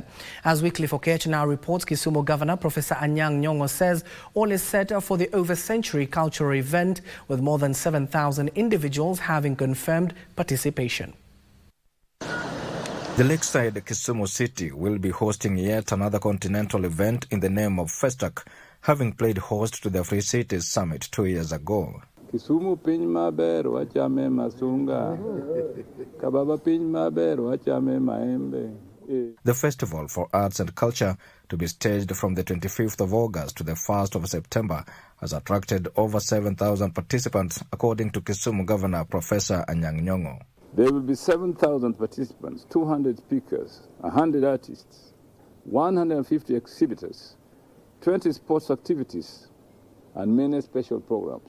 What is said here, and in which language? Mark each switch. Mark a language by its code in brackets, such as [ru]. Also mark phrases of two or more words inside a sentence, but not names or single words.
[en] As Weekly Focus now reports, Kisumu Governor Professor Anyang' Nyong'o says all is set for the over-century cultural event, with more than 7,000 individuals having confirmed participation. The lakeside Kisumu city will be hosting yet another continental event in the name of Festac, having played host to the Free Cities Summit 2 years ago. [luo] Kisumu piny maber wachame masunga. Kababa piny maber wachame maembe. [en] The Festival for Arts and Culture, to be staged from the 25th of August to the 1st of September, has attracted over 7,000 participants, according to Kisumu Governor Professor Anyang' Nyong'o. There will be 7,000 participants, 200 speakers, 100 artists, 150 exhibitors, 20 sports activities, and many special programs.